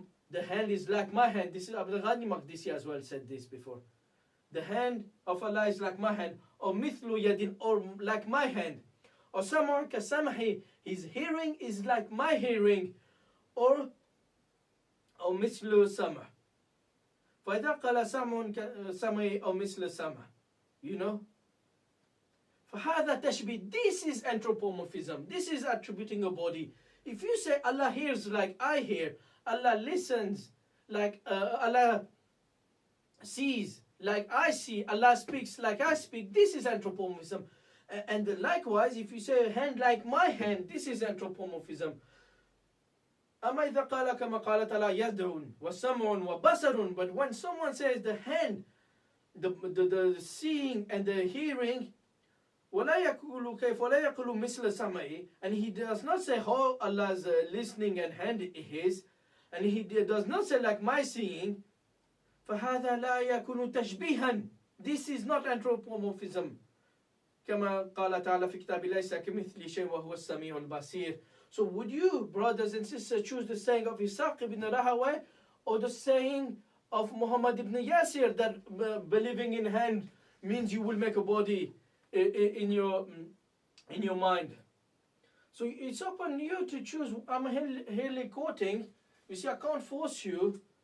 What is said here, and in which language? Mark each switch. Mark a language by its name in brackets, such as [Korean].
[English] The hand is like my hand. This is Abdul Ghani Maqdisi as well said this before. The hand of Allah is like my hand, or mithlu yadin, or like my hand. Or sam'un ka sam'i, his hearing is like my hearing, or mithlu sam'a. [Arabic] فإذا قال سمع كسمع أو مثل سمع, [English] you know. [Arabic] فهذا تشبيه. [English] This is anthropomorphism. This is attributing a body. If you say Allah hears like I hear, Allah listens like Allah sees like I see, Allah speaks like I speak, this is anthropomorphism. And likewise, if you say a hand like my hand, this is anthropomorphism. [Arabic] أما إذا قال كما قال تعالى يد وسمع وبصر. [English] But when someone says the hand, the seeing and the hearing, [Arabic] ولا يقول كيف ولا يقول مثل سمعه, [English] and he does not say how Allah's listening and hand is, and he does not say like my seeing, [Arabic] فهذا لا يكون تشبيها. [English] This is not anthropomorphism. [Arabic] كما قال تعالى في كتاب ليس كمثل شيء وهو السميع البصير. [English] So would you, brothers and sisters, choose the saying of Ishaq ibn Rahawayh or the saying of Mohammad ibn Yasir that believing in hand means you will make a body in your mind? So it's upon you to choose. I'm merely quoting. You see, I can't force you.